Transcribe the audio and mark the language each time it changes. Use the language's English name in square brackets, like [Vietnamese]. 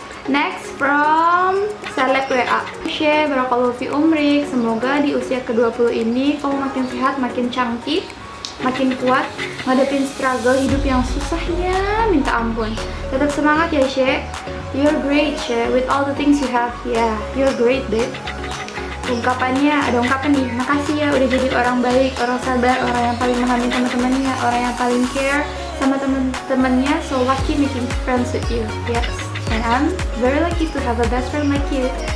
[English] Next from Seleb WA. Cher, [Arabic] barakallahu fi umrik. [Indonesian] Semoga di usia ke-20 ini kamu makin sehat, makin cantik, makin kuat ngadepin struggle hidup yang susahnya minta ampun. Tetap semangat ya [English] She, you're great She, with all the things you have. Yeah, you're great babe. [Indonesian] Ungkapannya, ada ungkapan nih, makasih ya udah jadi orang baik, orang sabar, orang yang paling memahami teman-temannya, orang yang paling care sama teman-temannya. [English] So lucky making friends with you. Yes, and I'm very lucky to have a best friend like you.